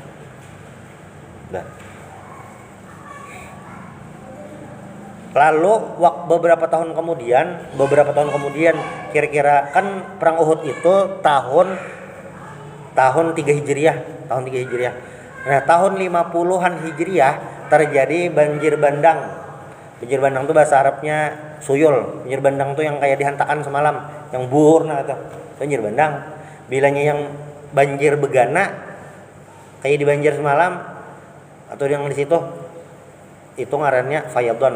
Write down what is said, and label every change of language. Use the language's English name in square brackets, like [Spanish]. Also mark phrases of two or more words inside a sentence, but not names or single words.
[Indonesian] Nah. Lalu beberapa tahun kemudian kira-kira kan perang Uhud itu tahun 3 Hijriah. Nah, tahun 50-an Hijriah terjadi banjir bandang. Banjir bandang itu bahasa Arabnya suyul. Banjir bandang itu yang kayak dihantakan semalam, yang burna itu. Banjir bandang. Bilanya yang banjir begana kayak di banjir semalam atau yang di situ itu ngarannya fayadon.